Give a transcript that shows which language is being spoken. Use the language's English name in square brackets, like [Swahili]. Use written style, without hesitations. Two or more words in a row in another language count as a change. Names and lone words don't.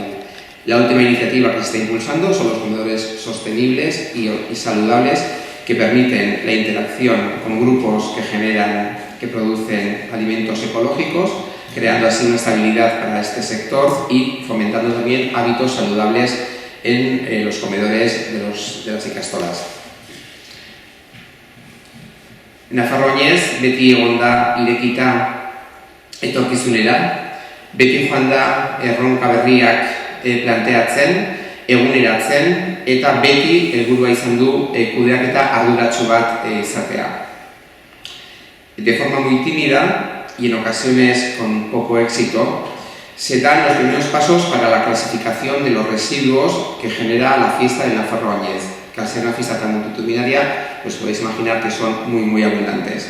[Spanish] La última iniciativa que se está impulsando son los comedores sostenibles y saludables, que permiten la interacción con grupos que producen alimentos ecológicos, creando así una estabilidad para este sector y fomentando también hábitos saludables en los comedores de las ikastolas. [Basque] Nafarro Oñez beti egon da irekita etorkizunera, beti joan da erronka berriak planteatzen, eguneratzen, eta beti helburua izan du kudeaketa arduratsu bat izatea. [Spanish] De forma muy tímida y en ocasiones con poco éxito, se dan los primeros pasos para la clasificación de los residuos que genera la fiesta del Nafarro Oñez, que al ser una fiesta tan multitudinaria, pues podéis imaginar que son muy abundantes.